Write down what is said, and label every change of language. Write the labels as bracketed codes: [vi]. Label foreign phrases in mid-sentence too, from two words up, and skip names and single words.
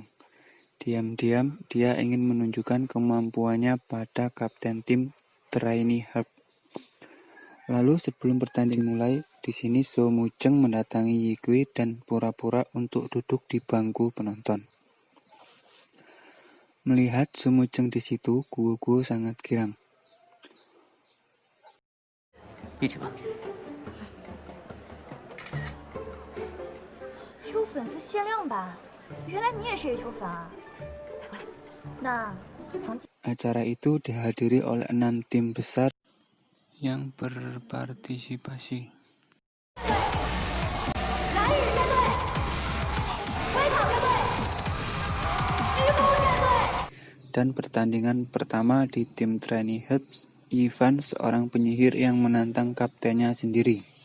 [id] Diam-diam dia ingin menunjukkan kemampuannya pada kapten tim Trainee Herb. Lalu sebelum pertandingan mulai, di sini So Mujeng mendatangi Yikui dan pura-pura untuk duduk di bangku penonton. Melihat So Mujeng di situ, Guo sangat girang. [zh] 一起吧。秋粉丝限量版，原来你也是叶秋粉啊！来过来，那从 [id] Acara itu dihadiri oleh 6 tim besar yang berpartisipasi. Dan pertandingan pertama di tim Trainee Hubs, Ivan seorang penyihir yang menantang kaptennya sendiri.